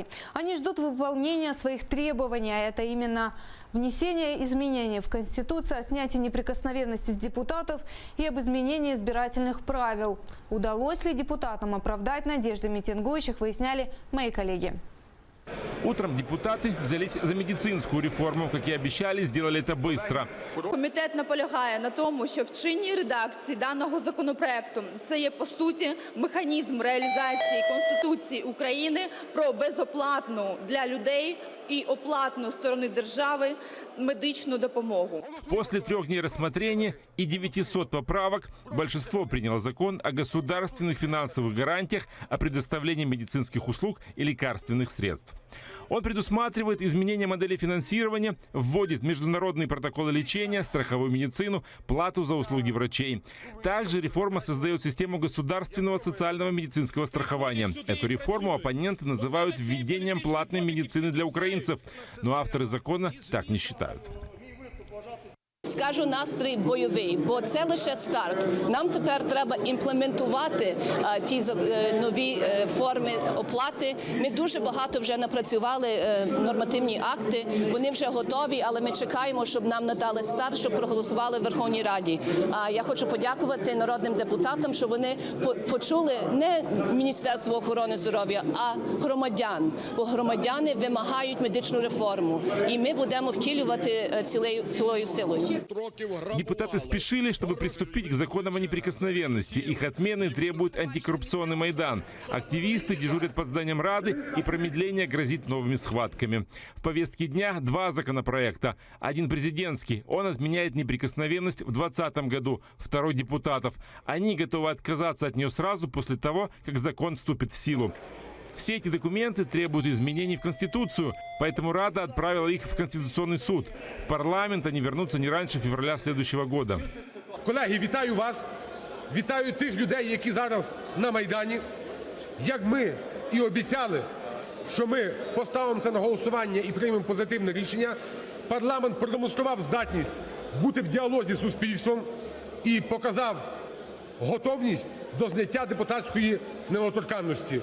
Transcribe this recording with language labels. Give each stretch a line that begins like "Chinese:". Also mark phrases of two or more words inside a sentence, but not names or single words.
Russian: Они ждут выполнения своих требований, а это именно внесение изменений в Конституцию, о снятии неприкосновенности с депутатов и об изменении избирательных правил. Удалось ли депутатам оправдать надежды митингующих, выясняли мои коллеги. Утром депутаты взялись за медицинскую реформу. Как и обещали, сделали это быстро.
Ukrainian: Комітет наполягає на тому, що в чинній редакції даного законопроекту це є, по суті, механізм реалізації Конституції України про безоплатну для людей
Russian: и оплатную стороны
Ukrainian: державы медичную допомогу.
Russian: После 3 дней рассмотрения и 900 поправок большинство приняло закон о государственных финансовых гарантиях о предоставлении медицинских услуг и лекарственных средств. Он предусматривает изменение модели финансирования, вводит международные протоколы лечения, страховую медицину, плату за услуги врачей. Также реформа создает систему государственного социального медицинского страхования. Эту реформу оппоненты называют введением платной медицины для украинцев, но авторы закона так не считают.
Ukrainian: Скажу, настрій бойовий, бо це лише старт. Нам тепер треба імплементувати ті нові форми оплати. Ми дуже багато вже напрацювали нормативні акти, вони вже готові, але ми чекаємо, щоб нам надали старт, щоб проголосували в Верховній Раді. Я хочу подякувати народним депутатам, що вони почули не Міністерство охорони здоров'я, а громадян. Бо громадяни вимагають медичну реформу, і ми будемо втілювати цілою силою.
Russian: Депутаты спешили, чтобы приступить к законам о неприкосновенности. Их отмены требует антикоррупционный Майдан. Активисты дежурят под зданием Рады, и промедление грозит новыми схватками. В повестке дня 2 законопроекта. Один президентский. Он отменяет неприкосновенность в 2020 году. Второй депутатов. Они готовы отказаться от нее сразу после того, как закон вступит в силу. Все эти документы требуют изменений в Конституцию, поэтому Рада отправила их в Конституционный суд. В парламент они вернутся не раньше февраля следующего года.
Ukrainian: Колеги, вітаю вас, вітаю тих людей, які зараз на Майдані. Як ми і обіцяли, що ми поставимо це на голосування і приймемо позитивне рішення, парламент продемонстрував здатність бути в діалозі з суспільством і показав готовність до зняття депутатської недоторканності.